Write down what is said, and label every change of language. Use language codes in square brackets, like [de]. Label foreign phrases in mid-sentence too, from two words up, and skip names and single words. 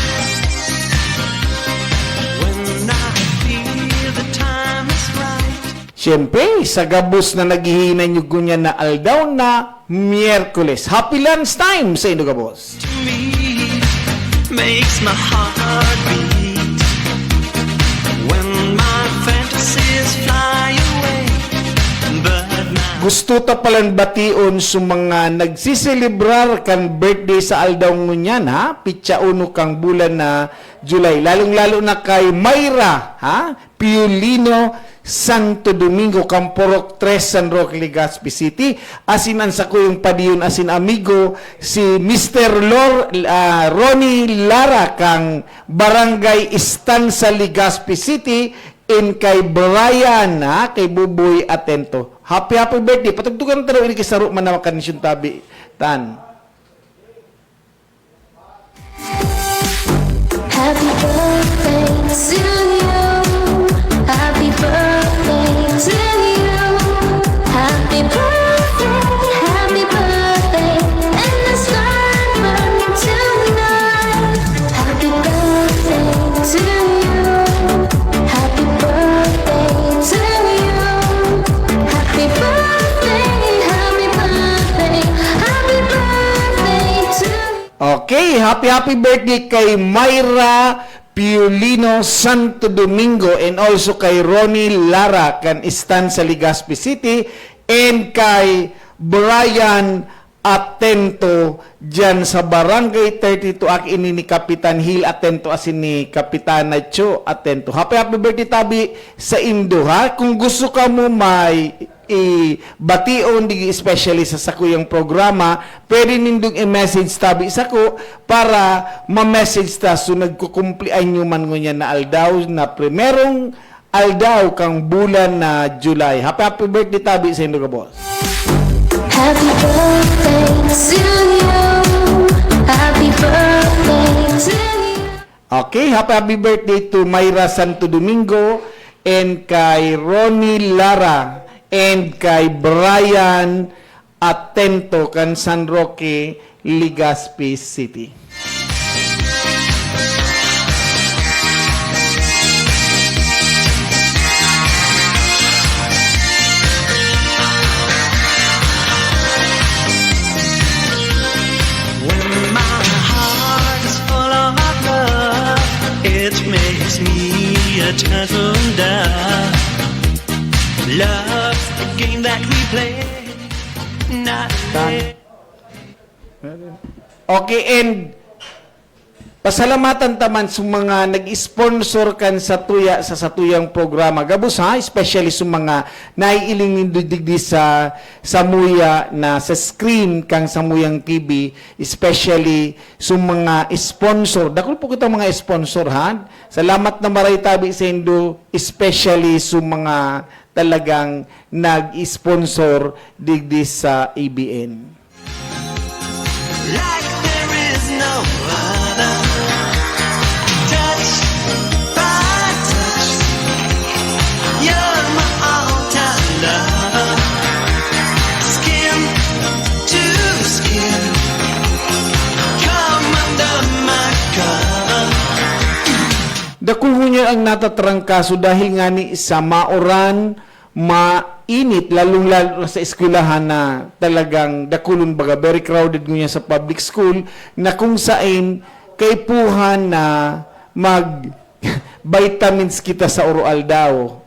[en] When I feel the time is right. [bik] Siyempre, sa gabos na naghihinay nyo gunya na aldaw na Miyerkules. [en] Happy lunch time [bik] sa inyo, gabos. [en] To me makes my heart beat when my fantasies fly away. But now [bik] Gusto ta palang bation sa mga nagsiselebrar kan birthday sa aldaw ngunyan, ha? Pitsa uno kang bulan na July. Lalong-lalo na kay Mayra, ha? Piolino Santo Domingo, Campurok 3, San Roque, Legazpi City. Asin ang sa kuyong padiyon, asin amigo, si Mr. Ronnie Lara, kang Barangay Istanza, Legazpi City, in kay Brian, ha? Kay Buboy Atento. [en] Happy birthday. [bik] Patugtugan taro ini kisaro man na kanisyon tabi. Tan. [en] Happy birthday to you. Happy birthday to you. Happy birthday, and the sun burning tonight. Happy birthday to you. Happy birthday to you. Happy birthday, happy birthday, happy birthday to you. [bik] Okay, [en] happy birthday [bik] kay Mayra Piolino Santo Domingo, [en] and also [bik] kay Ronnie Lara kan Istanza, Legazpi City, and kay Brian Atento dyan sa Barangay 32 ak ini ni Kapitan Hill Atento asin ni Kapitana Cho Atento. [en] Happy birthday [bik] tabi sa Indo, ha. Kung gusto ka mo may bation di especially sa sakuyang programa, pwede nindong i-message tabi sa ko para ma-message ta so nagkukumplian nyo man ngunya na aldaw na primerong aldaw kang bulan na July. [en] Happy birthday [bik] tabi sa Indo, ka boss. [en] Happy birthday to you. Happy birthday to you. Okay, happy birthday to Mayra Santo Domingo, and kay Ronnie Lara, and kay Brian Atento kan San Roque, Legazpi City. when my heart is full of love, it makes me a turtle dove. Love's the game that we play, not [bik] Okay, and pasalamatan taman sa mga nag-sponsor kan sa satuyang programa. Gabos, ha, especially sa mga naiiling nindigdi sa Samuya na sa screen kang Samuyang TV, especially sa mga sponsor. Dakol po kita mga sponsor, ha. Salamat na maray tabi sa Indo, especially sa mga talagang nag-sponsor digdi sa ABN. [en] like there is no other. Touch by touch, you're my all-time lover. Skin to skin, come under my cover. [bik] Dakul niya ang natatrangkaso dahil nga ni sa maoran, mainit, lalong-lalo sa eskwelahan na talagang dakulon baga, [en] very crowded [bik] niya sa [en] public school, [bik] na kung saan kaipuhan na mag-vitamins kita sa oral daw.